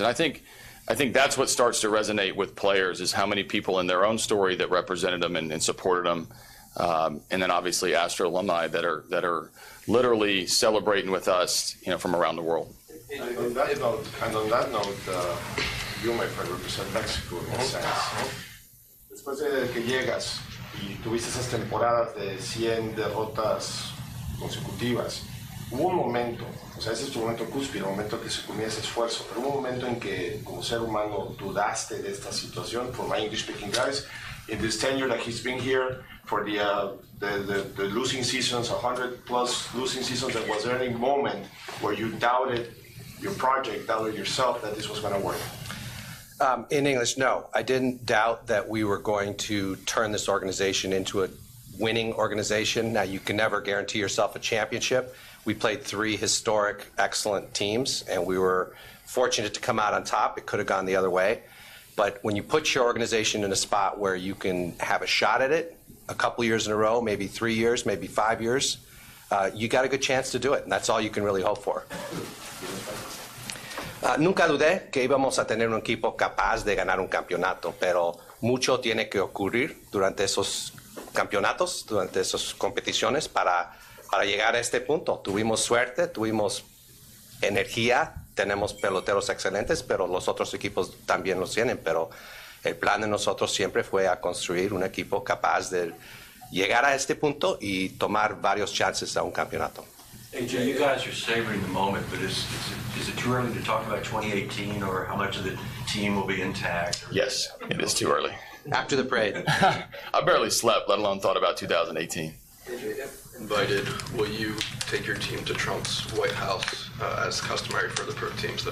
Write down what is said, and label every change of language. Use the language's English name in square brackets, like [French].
[English] And I think that's what starts to resonate with players, is how many people in their own story that represented them and supported them, and then obviously Astro alumni that are literally celebrating with us, you know, from around the world. And on that note, you, my friend, represent Mexico in a sense. [Spanish] Después de que llegas y tuviste esas temporadas de 100 derrotas consecutivas, hubo un momento, o sea, ese es tu momento cúspide, un momento que se comía ese esfuerzo, pero hubo un momento en que, como ser humano, dudaste de esta situación. [English] For my English-speaking guys, in this tenure that he's been here, for the losing seasons, 100+ losing seasons, there was there any moment where you doubted your project, doubted yourself that this was going to work? In English, no. I didn't doubt that we were going to turn this organization into a winning organization. Now, you can never guarantee yourself a championship. We played 3 historic, excellent teams, and we were fortunate to come out on top. It could have gone the other way. But when you put your organization in a spot where you can have a shot at it a couple years in a row, maybe 3 years, maybe 5 years, you got a good chance to do it, and that's all you can really hope for. [Spanish] Nunca dudé que íbamos a tener un equipo capaz de ganar un campeonato, pero mucho tiene que ocurrir durante esos campeonatos, durante esas competiciones para llegar a este punto. Tuvimos suerte, tuvimos energía, tenemos peloteros excelentes, pero los otros equipos también los tienen. Pero el plan de nosotros siempre fue a construir un equipo capaz de llegar a este punto y tomar varios chances a un campeonato. [English] AJ, you guys are savoring the moment, but is it too early to talk about 2018 or how much of the team will be intact? Yes, it is too early. After the parade. I barely slept, let alone thought about 2018. AJ, if invited, will you take your team to Trump's White House as customary for the pro teams?